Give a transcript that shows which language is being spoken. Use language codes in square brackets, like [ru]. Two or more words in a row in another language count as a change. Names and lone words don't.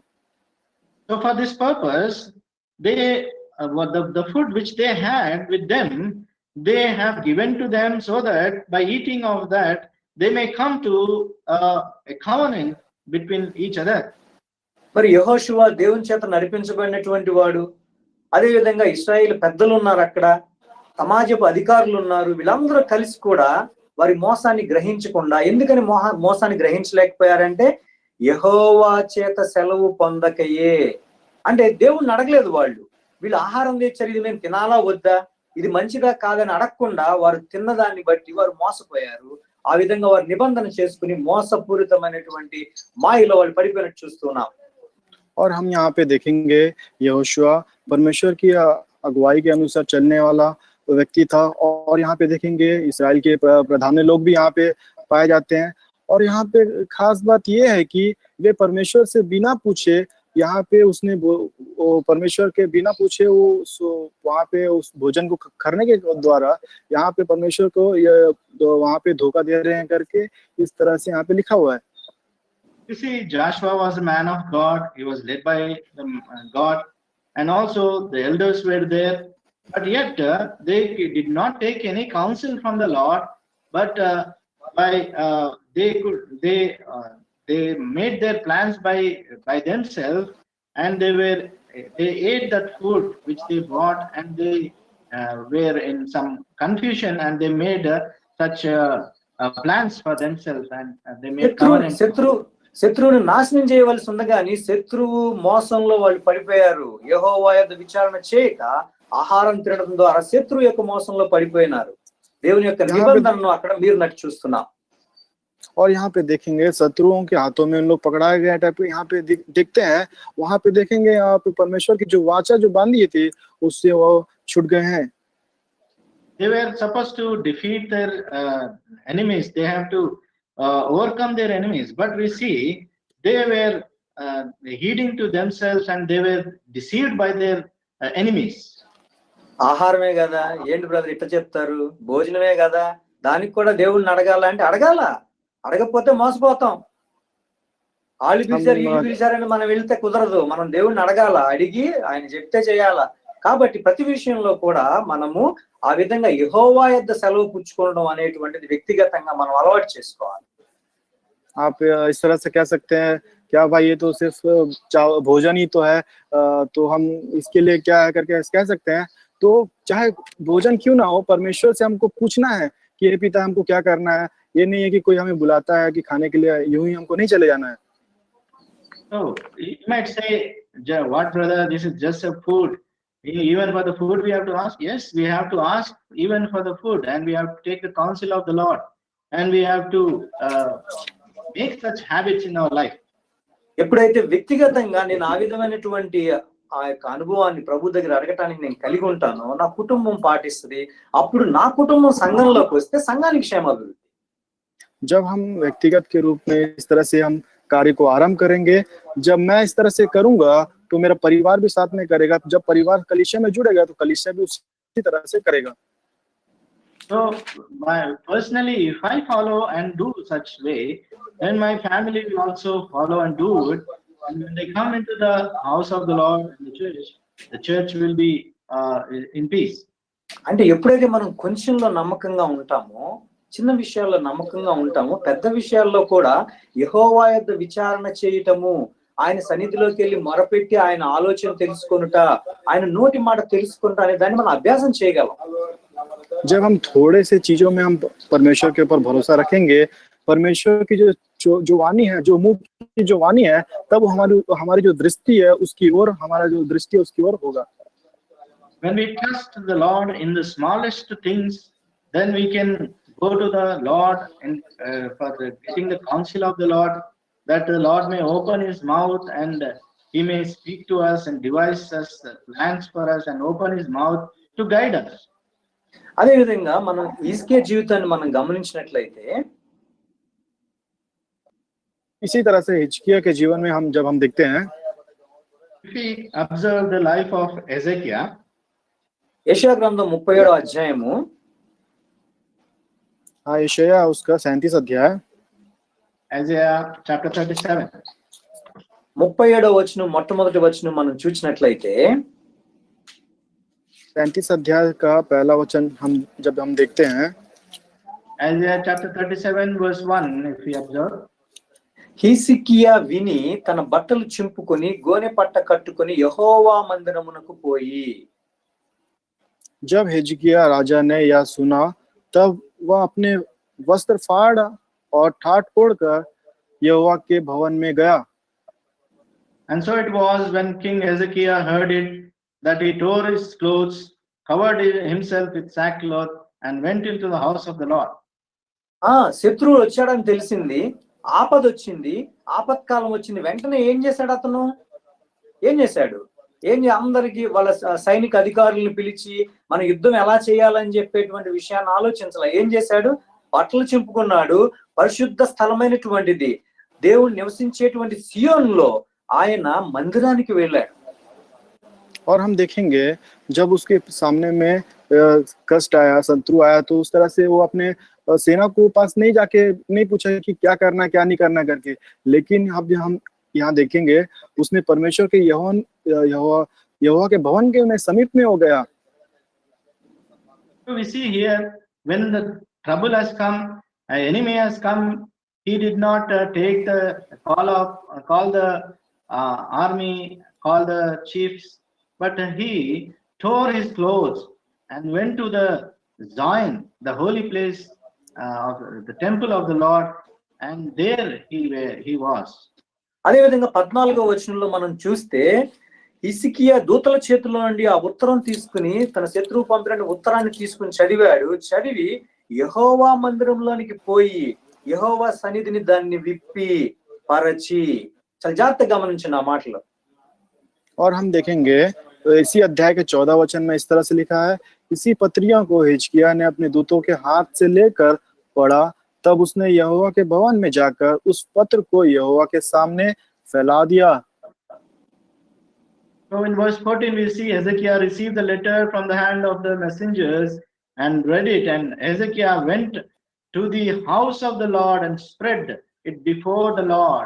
[en] So for this purpose, they the food which they had with them, they have given to them so that by eating of that, they may come to a covenant between each other. [te] మరి యెహోషువ దేవుని చేత నడిపించబడినటువంటి వాడు, అదే విధంగా ఇశ్రాయేలు పెద్దలు ఉన్నారు, అక్కడ సమాజపు అధికారులు ఉన్నారు, వీళ్ళందరూ కలిసి కూడా వారి మోసాన్ని గ్రహించకుండా, ఎందుకని మోసాన్ని గ్రహించలేకపోయారంటే యెహోవా చేత సెలవు పొందకయే. అంటే దేవుణ్ణి అడగలేదు వాళ్ళు, వీళ్ళు ఆహారం తెచ్చారు ఇది మేము తినాలా వద్దా, ఇది మంచిదా కాదని అడగకుండా వారు తిన్నదాన్ని బట్టి వారు మోసపోయారు. ఆ విధంగా వారు నిబంధన చేసుకుని మోసపూరితమైనటువంటి మాయలో వాళ్ళు పడిపోయినట్టు చూస్తున్నాం. [hi] और हम यहाँ पे देखेंगे यहोशुआ परमेश्वर की अगुवाई के अनुसार चलने वाला व्यक्ति था. और यहाँ पे देखेंगे इस्राएल के प्रधान लोग भी यहाँ पे पाए जाते हैं. और यहाँ पे खास बात ये है कि वे परमेश्वर से बिना पूछे यहाँ पे उसने परमेश्वर के बिना पूछे वो वहाँ पे उस भोजन को करने के द्वारा यहाँ पे परमेश्वर को वहाँ पे धोखा दे रहे हैं करके इस तरह से यहाँ पे लिखा हुआ है. [en] You see, Joshua was a man of God. He was led by God, and also the elders were there. But yet they did not take any counsel from the Lord. But they made their plans by themselves, and they ate that food which they brought, and they were in some confusion, and they made such plans for themselves, and they made covenants. [te] శత్రువుని నాశనం చేయవలసి ఉంది కానీ శత్రువు మోసంలో వాళ్ళు పడిపోయారు. యెహోవా యొద్ద విచారణ చేయక ఆహారం తినడం ద్వారా శత్రువు యొక్క మోసంలో పడిపోయినారు. దేవుని యొక్క నిబంధనను అక్కడ మీరు నటి చూస్తున్నాం. [hi] और यहाँ पे देखेंगे शत्रुओं के हाथों में उन लोग पकड़ाए गए टाइप यहाँ पे देखते हैं. वहां पे देखेंगे यहाँ पे परमेश्वर की जो वाचा जो बांधी थी उससे वो छूट गए हैं. [en] They were supposed to defeat their enemies. They have to overcome their enemies, but we see they were heeding to themselves, and they were deceived by their enemies. [te] ఆహారమే కదా, ఏంటి బ్రదర్ ఇట్లా చెప్తారు, భోజనమే కదా, దానికి కూడా దేవుణ్ణి అడగాల అంటే అడగాల, అడగకపోతే మోసపోతాం. వాళ్ళు పిలిచారు వీళ్ళు పిలిచారని మనం వెళ్తే కుదరదు. మనం దేవుణ్ణి అడగాల, అడిగి ఆయన చెప్తే చేయాల. కాబట్టి ప్రతి విషయంలో కూడా మనము ఆ విధంగా యెహోవా యొద్ద సెలవు పుచ్చుకోవడం అనేటువంటిది వ్యక్తిగతంగా మనం అలవాటు చేసుకోవాలి. [hi] आप इस तरह से कह सकते हैं क्या भाई ये तो सिर्फ भोजन ही तो है, तो हम इसके लिए क्या है करके कह सकते हैं. तो चाहे भोजन क्यों ना हो, परमेश्वर से हमको पूछना है कि हे पिता हमको क्या करना है. ये नहीं है कि कोई हमें बुलाता है कि खाने के लिए यूं ही हमको नहीं चले जाना है. [en] So you might say, what brother, this is just a food. Even for the food we have to ask. Yes, we have to ask even for the food, and we have to take the counsel of the Lord, and we have to make such habits in our life. [te] ఎప్పుడైతే వ్యక్తిగతంగా నేను ఆ విధమైనటువంటి ఆ యొక్క అనుభవాన్ని ప్రభు దగ్గర అడగటానికి నేను కలిగి ఉంటానో, నా కుటుంబం పాటిస్తుంది, అప్పుడు నా కుటుంబం సంఘంలోకి వస్తే సంఘానికి క్షేమాభివృద్ధి. [hi] जब हम व्यक्तिगत के रूप में इस तरह से हम कार्य को आरंभ करेंगे, जब मैं इस तरह से करूंगा तो मेरा परिवार भी साथ में करेगा. जब परिवार कलीसिया में जुड़ेगा तो कलीसिया भी उसी तरह से करेगा. [en] So personally, if I follow and do such way, then my family will also follow and do it, And when they come into the house of the Lord and the church will be in peace. [te] అంటే ఎప్పుడైతే మనం కొంచెంలో నమ్మకంగా ఉంటామో, చిన్న విషయాల్లో నమ్మకంగా ఉంటామో, పెద్ద విషయాల్లో కూడా యెహోవా యొద్ద విచారణ చేయటము, ఆయన సన్నిధిలోకి వెళ్ళి మొరపెట్టి ఆయన ఆలోచన తెలుసుకొనుట, ఆయన నోటి మాట తెలుసుకొనుట అనే దాన్ని మనం అభ్యాసం చేయగలం. [hi] जब हम थोड़े से चीजों में हम परमेश्वर के ऊपर भरोसा रखेंगे, परमेश्वर की जो वाणी है, जो मुंह की जो वाणी है, तब हमारी जो दृष्टि है उसकी ओर, हमारा जो दृष्टि है उसकी ओर होगा. [en] When we trust the Lord in the smallest things, then we can go to the Lord and for getting the counsel of the Lord, that the Lord may open his mouth and he may speak to us and devise us plans for us and open his mouth to guide us. [te] అదే విధంగా మనం హిజ్కియా జీవితాన్ని మనం గమనించినట్లయితే, [hi] इसी तरह से हिजकिय्याह के जीवन में जब हम देखते हैं, [en] If we observe the life of Hezekiah, [te] యెషయా గ్రంథం 37వ అధ్యాయము [hi] हाँ यशायाह उसका 37 अध्याय, [en] Isaiah chapter 37, [te] 37వ వచనం మొట్టమొదటి వచనం మనం చూసినట్లయితే, [hi] 37 अध्याय का पहला वचन जब हम देखते हैं, [en] Isaiah chapter 37 verse 1, if we observe, [te] హిజ్కియా విని తన బట్టలు చింపుకొని గోనె పట్ట కట్టుకొని యెహోవా మందిరమునకు పోయి. [hi] जब हिजकिय्याह राजा ने यह सुना, तब वह अपने वस्त्र फाड़ और ठाट ओढ़कर यहोवा के भवन में गया. [en] and so it was when King Hezekiah heard it, that he tore his clothes, covered himself with sackcloth, and went into the house of the Lord. [te] శత్రువులు వచ్చాడని తెలిసింది, ఆపద వచ్చింది, ఆపత్కాలం వచ్చింది. వెంటనే ఏం చేశాడు అతను? అందరికి వాళ్ళ సైనిక అధికారులను పిలిచి మన యుద్ధం ఎలా చేయాలని చెప్పేటువంటి విషయాన్ని ఆలోచించాల. ఏం చేశాడు? బట్టలు చింపుకున్నాడు. పరిశుద్ధ స్థలమైనటువంటిది, దేవుడు నివసించేటువంటి సియోనులో ఆయన మందిరానికి వెళ్ళాడు. [hi] और हम देखेंगे जब उसके सामने में कष्ट आया, शत्रु आया, तो उस तरह से वो अपने सेना को पास नहीं पूछा कि क्या करना क्या नहीं करना करके, लेकिन अब हम यहाँ देखेंगे उसने परमेश्वर के यहोवा के भवन के समीप में हो गया. [en] So we see here, when the trouble has come, an enemy has come, he did not take the call the army, call the chiefs, but he tore his clothes and went to the Zion, the holy place of the temple of the Lord, and there he was. [te] అదే విధంగా 14వ వచనంలో మనం చూస్తే, హిజ్కియా దూతల చేతుల్లో నుండి ఆ ఉత్తరం తీసుకుని, తన శత్రువు పంపిన ఉత్తరాన్ని తీసుకుని చదివి యెహోవా మందిరంలోనికి పోయి యెహోవా సన్నిధిని దాన్ని విప్పి పరచి. చాలా జాగ్రత్తగా గమనించండి ఆ మాటలు. [hi] और हम देखेंगे इसी अध्याय के 14 वचन में इस तरह से लिखा है, इसी पत्रियों को हिजकिय्याह ने अपने दूतों के हाथ से लेकर पढ़ा, तब उसने यहोवा के भवन में जाकर उस पत्र को यहोवा के सामने फैला दिया. [en] So in verse 14 we see Hezekiah received the letter from the hand of the messengers and read it, and Hezekiah went to the house of the Lord and spread it before the Lord.